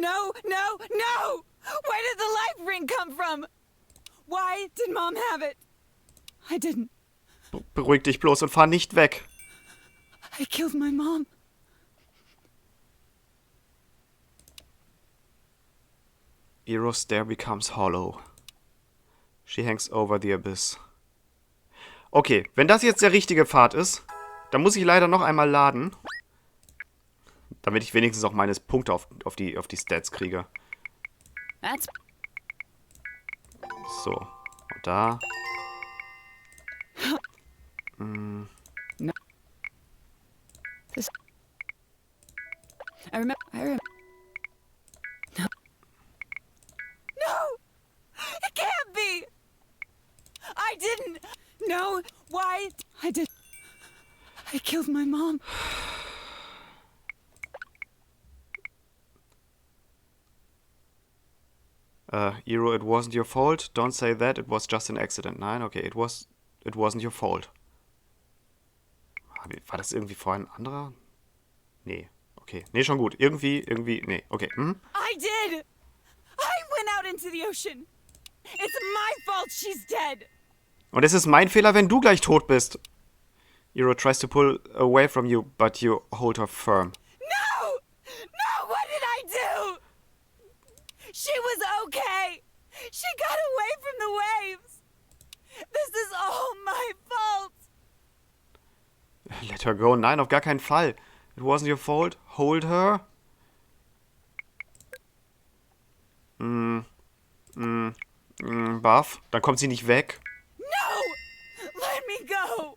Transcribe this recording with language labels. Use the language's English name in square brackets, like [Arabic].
[English] Where did the life ring come from? Why did Mom have it? I didn't. [German] Beruhig dich bloß und fahr nicht weg. [English] I killed my mom. Ero's stare becomes hollow. She hangs over the abyss. [German] Okay, wenn das jetzt der richtige Pfad ist, dann muss ich leider noch einmal laden. Damit ich wenigstens auch meine Punkte auf die Stats kriege. [English] That's [German] So, und da. [English] I remember. No. No! It can't be! I didn't! No! Why? I did. I killed my mom. Iro, it wasn't your fault. Don't say that. It was just an accident. [German] Nein, okay. [English] It wasn't your fault. [German] War das irgendwie vorhin ein anderer? Nee. Okay. Nee, schon gut. Irgendwie, nee. Okay. [English] I did! I went out into the ocean. It's my fault she's dead. [German] Und es ist mein Fehler, wenn du gleich tot bist. [English] Iro tries to pull away from you, but you hold her firm. No! No, what did I do? She was okay. She got away from the waves. This is all my fault. Let her go. [German] Nein, auf gar keinen Fall. [English] It wasn't your fault. Hold her. [German] Buff. Dann kommt sie nicht weg. [English] No! Let me go.